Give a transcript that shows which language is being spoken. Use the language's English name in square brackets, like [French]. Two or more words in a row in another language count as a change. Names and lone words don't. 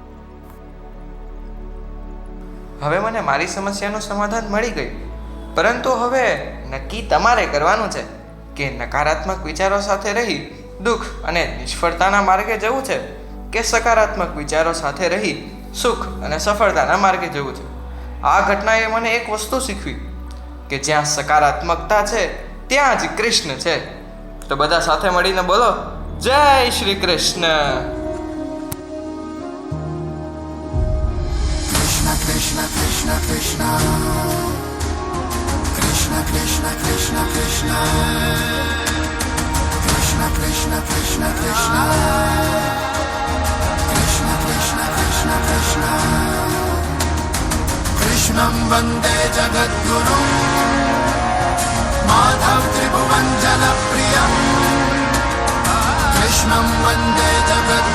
[Gujarati] હવે મને મારી સમસ્યાનું સમાધાન મળી ગયું, પરંતુ હવે નક્કી તમારે કરવાનું છે કે નકારાત્મક વિચારો સાથે રહી દુઃખ અને નિષ્ફળતાના માર્ગે જવું છે કે સકારાત્મક વિચારો સાથે રહી સુખ અને સફળતાના માર્ગે જવું છે. આ ઘટનાએ મને એક વસ્તુ શીખવી કે જ્યાં સકારાત્મકતા છે ત્યાં જ કૃષ્ણ છે. તો બધા સાથે મળીને બોલો, જય શ્રી કૃષ્ણ. [Sanskrit] Krishna Krishna Krishna Krishna Krishna Krishna Krishna Krishna कृष्ण कृष्ण कृष्ण कृष्ण कृष्ण कृष्ण कृष्ण कृष्ण कृष्णं वन्दे जगद्गुरुम् माधव त्रिभुवन जलप्रियम् कृष्णं वन्दे जगद्गुरुम्